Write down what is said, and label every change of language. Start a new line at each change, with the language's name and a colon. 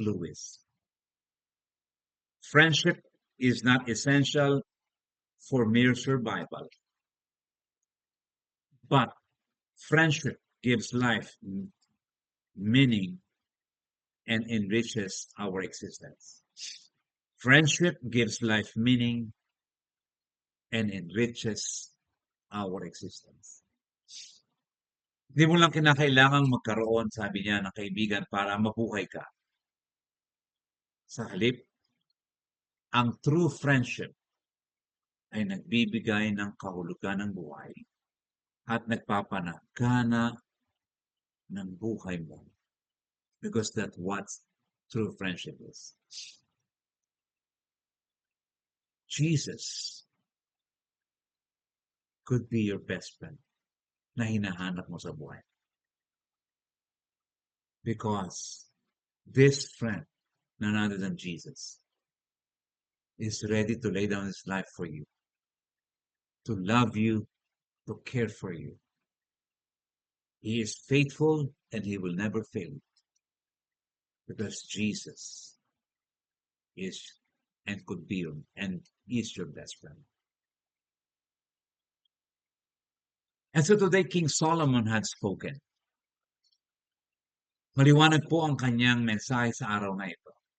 English: Lewis, friendship is not essential for mere survival, but friendship gives life meaning, and enriches our existence. Friendship gives life meaning and enriches our existence.
Filipino: Hindi mo lang kinakailangang magkaroon, sabi niya, ng kaibigan para mabuhay ka. Sa halip, ang true friendship ay nagbibigay ng kahulugan ng buhay at nagpapanagana ng buhay mo.
English: Because that's what true friendship is. Jesus could be your best friend
Filipino: na hinahanap mo sa buhay.
English: Because this friend, none other than Jesus, is ready to lay down his life for you, to love you, to care for you. He is faithful and he will never fail you. Because Jesus is and could be and is your best friend. And so today, King Solomon had spoken.
Filipino: Maliwanag po ang kanyang mensahe sa araw na ito.